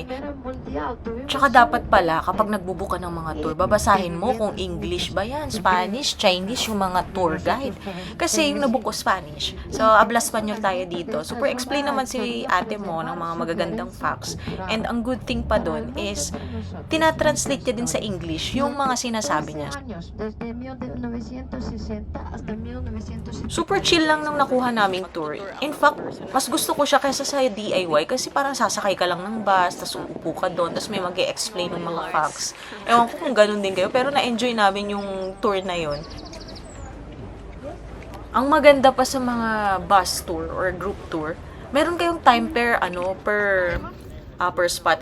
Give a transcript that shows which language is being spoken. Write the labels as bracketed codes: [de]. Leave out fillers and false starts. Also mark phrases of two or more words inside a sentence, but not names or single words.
[tl] Tsaka dapat pala, kapag nagbubuka ng mga tour, babasahin mo kung English ba yan, Spanish, Chinese, yung mga tour guide. Kasi yung nabuko Spanish. So, [es] abla Spanyol [tl] tayo dito. [en] Super explain [tl] naman si ate mo ng mga magagandang facts. And ang [en] good thing [tl] pa doon is, tinatranslate niya din sa English yung mga sinasabi niya. [es] años, desde 1960 hasta 1970. [en] Super chill [tl] lang nung nakuha naming tour. [en] In fact, [tl] mas gusto ko siya kaysa sa DIY kasi parang sasakay ka lang ng bus, tas uupo ka doon, tas may mag-e-explain ng mga facts. Ewan ko kung ganun din kayo, pero na-enjoy namin yung tour na yon. Ang maganda pa sa mga [en] bus tour or group tour, [tl] meron kayong [en] time per spot.